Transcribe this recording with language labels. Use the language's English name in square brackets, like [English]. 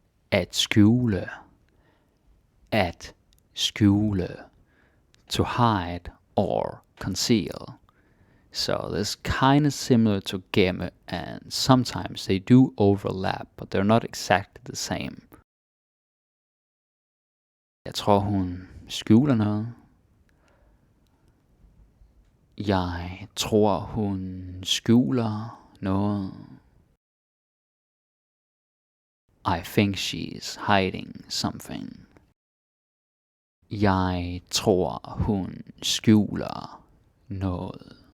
[Danish] At skjule, at skjule, [English] to hide or conceal. So this is kind of similar to gemme, and sometimes they do overlap, but they're not exactly the same. [Danish] Jeg tror, hun skjuler noget. Jeg tror, hun skjuler noget. [English] I think she's hiding something. [Danish] Jeg tror, hun skjuler noget.